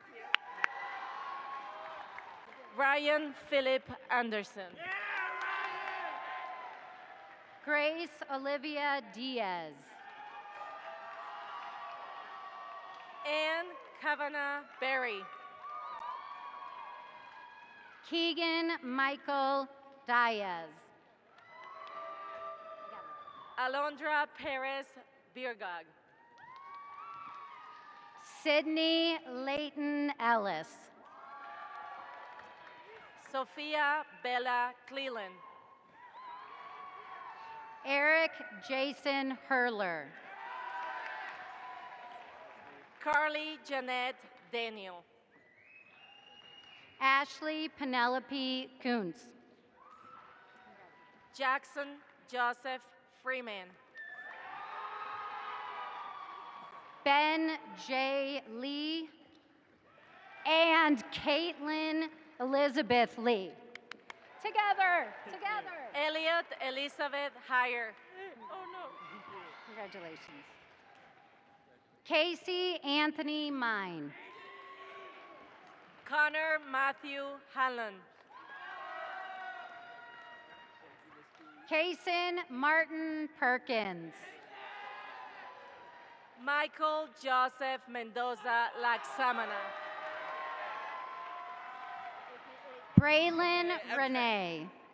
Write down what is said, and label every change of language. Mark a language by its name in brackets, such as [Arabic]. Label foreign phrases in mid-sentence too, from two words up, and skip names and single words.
[English] Ryan Philip Anderson. Grace Olivia Diaz. Anne Kavanagh Berry. Keegan Michael Diaz. Alondra Perez Birgag. Sydney Layton Ellis. Sophia Bella Cleland. Eric Jason Hurler. Carly Jeanette Daniel. Ashley Penelope Kuntz. Jackson Joseph Freeman. Ben J. Lee. And Caitlin Elizabeth Lee. Together. Elliot Elizabeth Heyer. Oh no. Congratulations. Casey Anthony Mine. Connor Matthew Hallen. Kaysen Martin Perkins. Michael Joseph Mendoza Laxamana. Braylon Renee.